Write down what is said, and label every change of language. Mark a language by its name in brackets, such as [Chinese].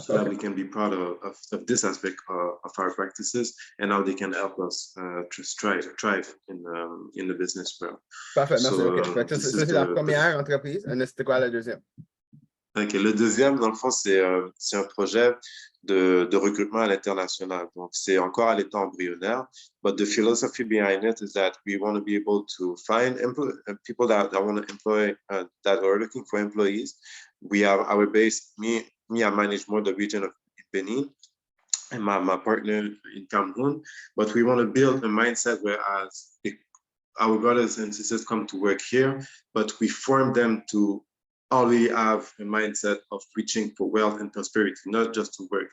[English] So that we can be proud of this aspect of our practices and how they can help us to thrive in the business world. [French] Parfait, merci. [English] So, Okay. [French] Ça, c'est la première entreprise. Et c'était quoi la deuxième? Ok, le deuxième, dans le fond, c'est un projet de recrutement à l'international. Donc, c'est encore à l'état embryonnaire. [English] But the philosophy behind it is that we want to be able to find people that want to employ, that are looking for employees. We have our base, me, I manage more the region of Benin and my partner in Cameroon. But we want to build a mindset whereas our brothers and sisters come to work here, but we form them to already have a mindset of reaching for wealth and prosperity, not just to work.